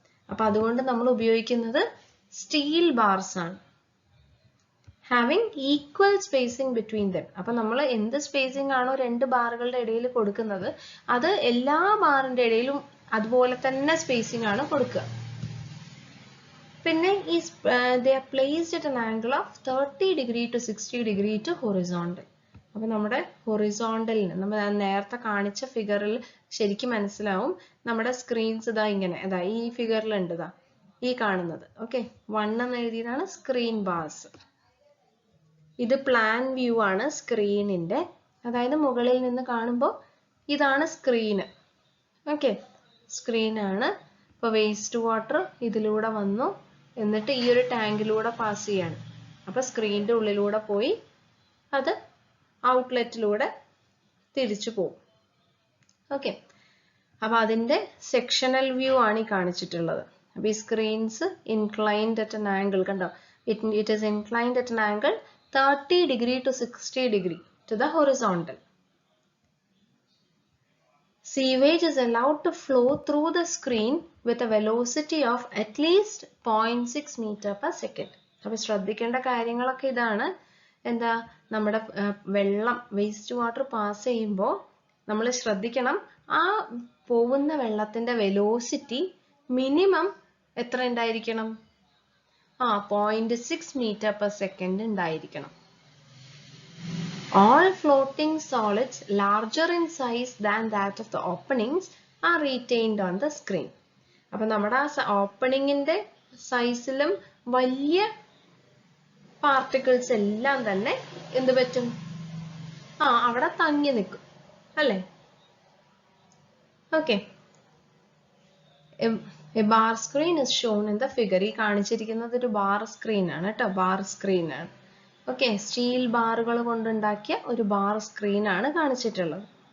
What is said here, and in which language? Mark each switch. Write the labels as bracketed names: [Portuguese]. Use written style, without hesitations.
[Malayalam] അപ്പൊ അതുകൊണ്ട് നമ്മൾ ഉപയോഗിക്കുന്നത് സ്റ്റീൽ ബാർസ് ആണ്. [English] Having equal spacing between them. [Malayalam] അപ്പൊ നമ്മൾ എന്ത് സ്പേസിംഗ് ആണോ 2 ബാറുകളുടെ ഇടയിൽ കൊടുക്കുന്നത്, അത് എല്ലാ ബാറിന്റെ ഇടയിലും അതുപോലെ തന്നെ സ്പേസിംഗ് ആണ് കൊടുക്കുക. പിന്നെ ഈ [English] they are placed at an angle of 30 degree to 60 degree to horizontal. [Malayalam] അപ്പൊ നമ്മുടെ ഹൊറിസോണ്ടലിന് നമ്മൾ നേരത്തെ കാണിച്ച ഫിഗറിൽ ശരിക്കും മനസ്സിലാവും. നമ്മുടെ സ്ക്രീൻസ് ഇതാ ഇങ്ങനെ, ഇതാ ഈ ഫിഗറിലുണ്ട്, ഇതാ ഈ കാണുന്നത്. ഓക്കെ. 1 എന്ന് എഴുതിയതാണ് സ്ക്രീൻ ബാർസ്. ഇത് പ്ലാൻ വ്യൂ ആണ് സ്ക്രീനിന്റെ. അതായത് മുകളിൽ നിന്ന് കാണുമ്പോൾ ഇതാണ് സ്ക്രീന്. ഓക്കെ. സ്ക്രീനാണ്. ഇപ്പൊ വേസ്റ്റ് വാട്ടർ ഇതിലൂടെ വന്നു, എന്നിട്ട് ഈ ഒരു ടാങ്കിലൂടെ പാസ് ചെയ്യാണ്. അപ്പൊ സ്ക്രീനിന്റെ ഉള്ളിലൂടെ പോയി അത് ഔട്ട്ലെറ്റിലൂടെ തിരിച്ചു പോകും. ഓക്കെ. അപ്പൊ അതിന്റെ സെക്ഷണൽ വ്യൂ ആണ് ഈ കാണിച്ചിട്ടുള്ളത്. അപ്പൊ ഈ [English] Screens inclined at an angle, കണ്ടോ, it is inclined at an angle 30 degree to 60 degree to the horizontal. Sewage is allowed to flow through the screen with a velocity of at least 0.6 meter per second. [Malayalam] അപ്പൊ ശ്രദ്ധിക്കേണ്ട കാര്യങ്ങളൊക്കെ ഇതാണ്. എന്താ, നമ്മുടെ വെള്ളം waste water pass ചെയ്യുമ്പോൾ നമ്മൾ ശ്രദ്ധിക്കണം, ആ പോകുന്ന വെള്ളത്തിന്റെ വെലോസിറ്റി മിനിമം എത്ര ഉണ്ടായിരിക്കണം? [English] 0.6 meter per second [Malayalam] ഉണ്ടായിരിക്കണം. [English] All floating solids larger in size than that of the openings are retained on the screen. [Malayalam] അപ്പൊ നമ്മുടെ ഓപ്പണിങ്ങിന്റെ സൈസിലും വലിയ പാർട്ടിക്കിൾസ് എല്ലാം തന്നെ എന്ത് പറ്റും? അവിടെ തങ്ങി നിൽക്കും അല്ലേ? Okay. [English] A bar screen is shown in the figure. [Malayalam] ഈ കാണിച്ചിരിക്കുന്നത് ഒരു ബാർ സ്ക്രീൻ ആണ് കേട്ടോ, ബാർ സ്ക്രീൻ ആണ്. ഓക്കെ. സ്റ്റീൽ ബാറുകൾ കൊണ്ടുണ്ടാക്കിയ ഒരു ബാർ സ്ക്രീൻ ആണ് കാണിച്ചിട്ടുള്ളത്.